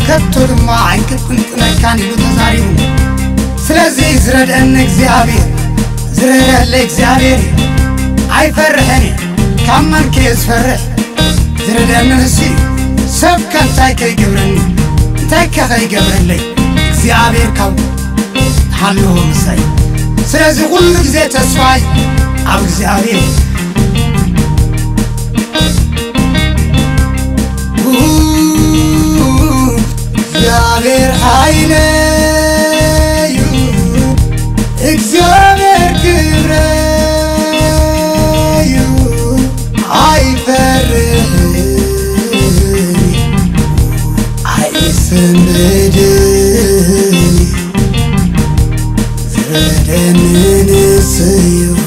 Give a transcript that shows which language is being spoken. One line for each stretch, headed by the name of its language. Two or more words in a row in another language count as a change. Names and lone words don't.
Tigrinya: ከቶ ድማ አይክጥንጥነካን ይሉ ተዛሪቡ ስለዚህ ዝረደአኒ እግዚአብሔር ዝረደአለይ እግዚአብሔር አይፈርህኒ ካመንከ ዝፈርህ ዝረደአኒ ንሱ ሰብ ከንታይ ከይገብረኒ እንታይ ከይገብረለይ እግዚአብሔር ካብ ሓልዎ ምሳይ ስለዚህ ኩሉ ጊዜ ተስፋይ ኣብ እግዚአብሔር እግዚአብሔር ኃይሌ እግዚአብሔር ክብሬ አይፈርህኒ አይሰንብድኒ ዘደንን ስዩ